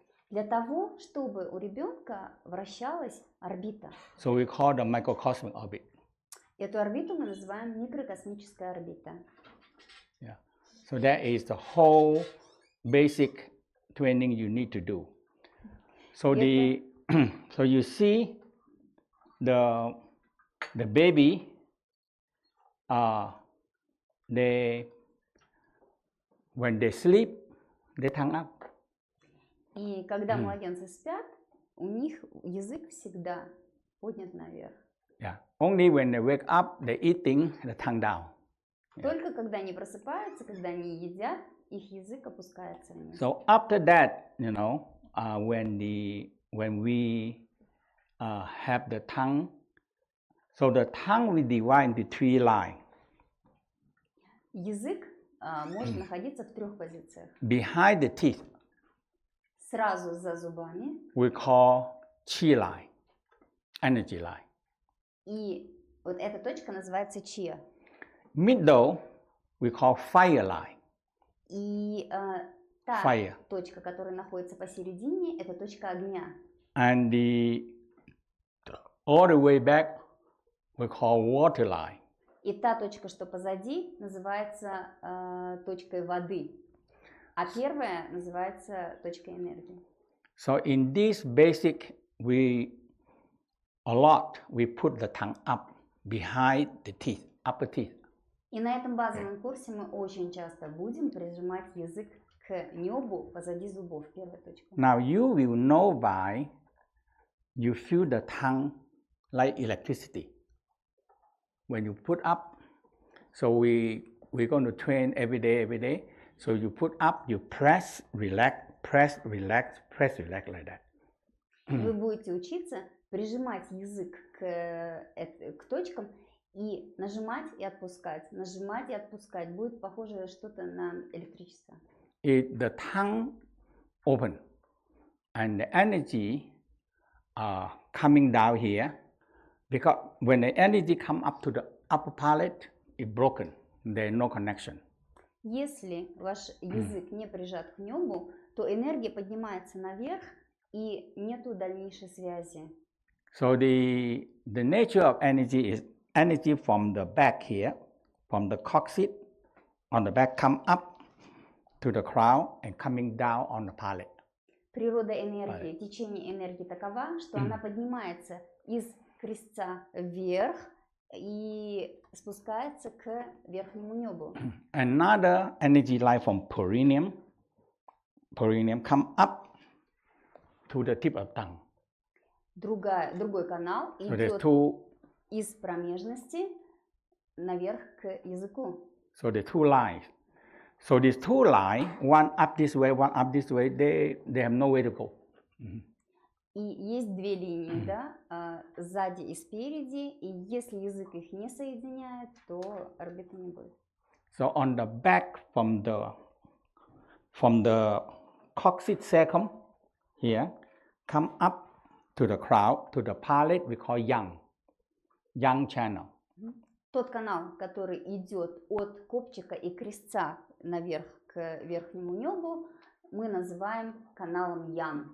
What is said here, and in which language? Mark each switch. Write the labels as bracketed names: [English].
[Russian] Для того, чтобы у ребенка вращалась орбита. [English] So we call the microcosmic orbit. [Russian] Эту орбиту мы называем микрокосмическая орбита. [English] Yeah. So that is the whole basic training you need to do. So so you see the baby when they sleep, they tongue up. [Russian] И когда младенцы спят, у них язык всегда поднят наверх. [English] Yeah. Only when they wake up, they eating, the tongue down. [Russian] Только когда они просыпаются, когда они едят, их язык опускается вниз. [English] So after that, when we have the tongue, so the tongue we divide into three lines. [Russian] Язык может находиться в 3 позициях. [English] Behind the teeth, [Russian] Сразу за зубами. [English] we call chi line, energy line. [Russian] И вот эта точка называется чия. [English] Middle, we call fire line. [Russian] И та [English] Fire. [Russian] точка, которая находится посередине, это точка огня. [English] And all the way back, we call water line. [Russian] И та точка, что позади, называется точкой воды. А первая называется точкой энергии. [English] So in this basic, we put the tongue up behind the teeth, upper teeth. [Russian] И на этом базовом курсе мы очень часто будем прижимать язык к небу позади зубов, первая точка. [English] Now you will know by you feel the tongue like electricity. When you put up, so we're going to train every day. So you put up, you press, relax, press, relax, press, relax like that. [Russian] Вы будете учиться прижимать язык к точкам и нажимать и отпускать. Нажимать и отпускать. Будет похоже что-то на электричество. [English] The tongue open and the energy coming down here, because when the energy come up to the upper palate, it's broken. There's no connection. [Russian] Если ваш язык не прижат к небу, то энергия поднимается наверх и нету дальнейшей связи. [English] So the nature of energy is energy from the back here, from the coccyx on the back come up to the crown and coming down on the palate. [Russian] Природа энергии, течение энергии такова, что она поднимается из крестца вверх и спускается к верхнему небу. [English] Another energy line from perineum come up to the tip of tongue. [Russian] Другой канал [English] So [Russian] идет из промежности наверх к языку. [English] So the two lines. So these two lines, one up this way, one up this way, they have no way to go. [Russian] И есть две линии, да, сзади и спереди, и если язык их не соединяет, то орбиты не будет. [English] So on the back from the coccyx cecum here, come up to the crown, to the palate, we call yang channel. [Russian] Тот канал, который идет от копчика и крестца наверх к верхнему небу, мы называем каналом yang.